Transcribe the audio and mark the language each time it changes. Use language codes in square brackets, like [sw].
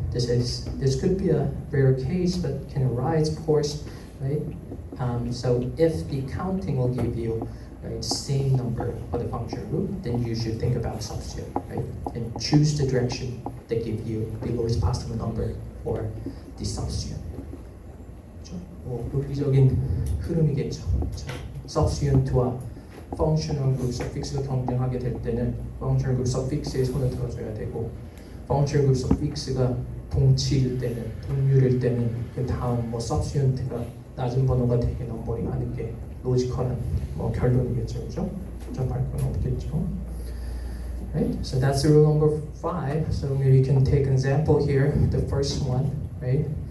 [en] This could be a rare case, but can arise, of course, right? So if the counting will give you, right, same number for the functional group, then you should think about substitute, right? And choose the direction that give you the lowest possible number for the substituent. [ko] 논리적인 흐름이겠죠. substituent와 functional group suffix가 경쟁하게 될 때는 functional group suffix에 손을 들어줘야 되고, functional group suffix가 동치일 때는, 동률일 때는 그 다음 뭐 substituent가 낮은 번호가 되게 넘버링 하는 게 로지컬한 뭐 결론이겠죠, 그죠? 복잡할 건 없겠죠. [en] Right? So that's rule number 5. So maybe you can take an example here. The first one, right?